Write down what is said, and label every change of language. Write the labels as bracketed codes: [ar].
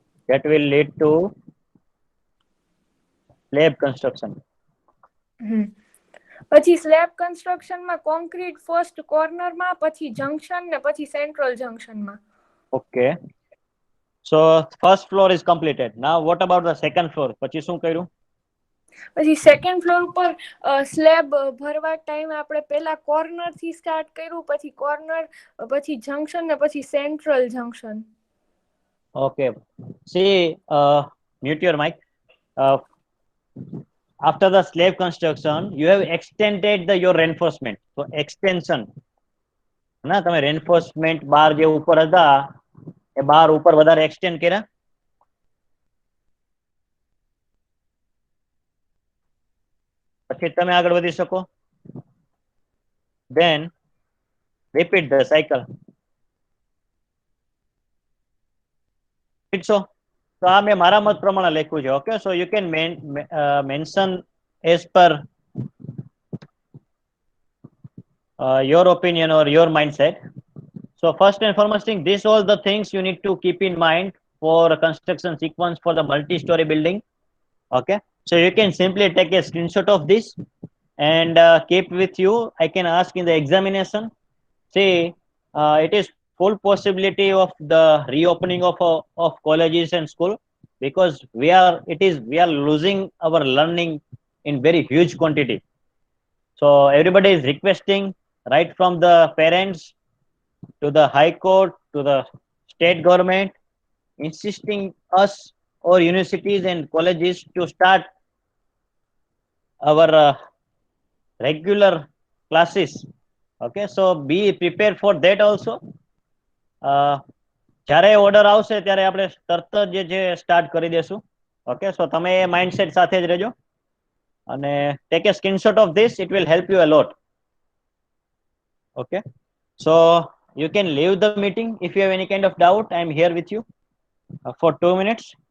[en] that will lead to slab construction. [gu] પછી slab કન્સ્ટ્રક્શનમાં concrete first કોર્નરમાં, પછી junction ને પછી central જંકશનમાં. [en] Okay. So first floor is completed. Now what about the second floor? [gu] પછી શું કર્યું? પછી સેકન્ડ ફ્લોર ઉપર સ્લેબ ભરવા ટાઈમે આપણે પહેલા કોર્નર થી સ્ટાર્ટ કર્યું, પછી કોર્નર, પછી જંકશન ને પછી central junction. [en] Okay. See, mute your mic. After the slab construction, you have extended your reinforcement. So extension. [gu] ના તમે reinforcement બાર જે ઉપર હતા એ બાર ઉપર વધારે extend કર્યા. પછી તમે આગળ વધી શકો. [en] Then repeat the cycle. [gu] So આ મેં મારા મત પ્રમાણે લખ્યું છે. [en] Okay, so you can mention as per your opinion or your mindset. So first and foremost thing, these all the things you need to keep in mind for a construction sequence for the multi-story building. Okay, so you can simply take a screenshot of this and keep with you. I can ask in the examination. See, it is full possibility of the reopening of colleges and school, because we are losing our learning in very huge quantity. So everybody is requesting, right from the parents to the high court to the state government, insisting us or universities and colleges to start our regular classes. Okay, so be prepared for that also. [gu] જ્યારે order આવશે ત્યારે આપણે તરત જ જે start કરી દેશું. [en] okay, so [gu] તમે એ માઇન્ડસેટ સાથે જ રહેજો અને [en] Take a screenshot of this, it will help you a lot. Okay, so you can leave the meeting if you have any kind of doubt. I am here with you for 2 minutes.